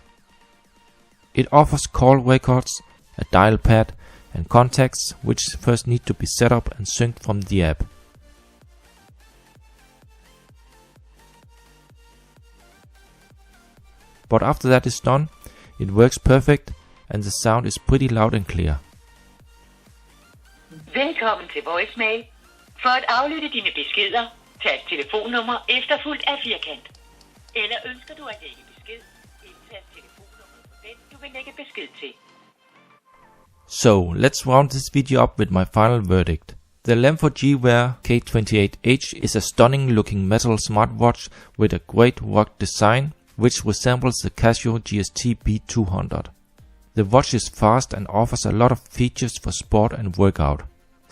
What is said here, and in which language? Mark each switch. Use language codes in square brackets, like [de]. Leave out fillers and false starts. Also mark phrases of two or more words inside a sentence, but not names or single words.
[en] It offers call records, a dial pad and contacts, which first need to be set up and synced from the app. But after that is done, it works perfect and the sound is pretty loud and clear. [da] Velkommen til voicemail. For at aflytte dine beskeder, tag telefonnummer efterfulgt af firkant. Eller ønsker du at lægge besked, indtast telefonnummeret for den, du vil lægge besked til. [en] So let's round this video up with my final verdict. The Lemfo G-Wear K28H is a stunning looking metal smartwatch with a great rock design, which resembles the CASIO GST-B200. The watch is fast and offers a lot of features for sport and workout.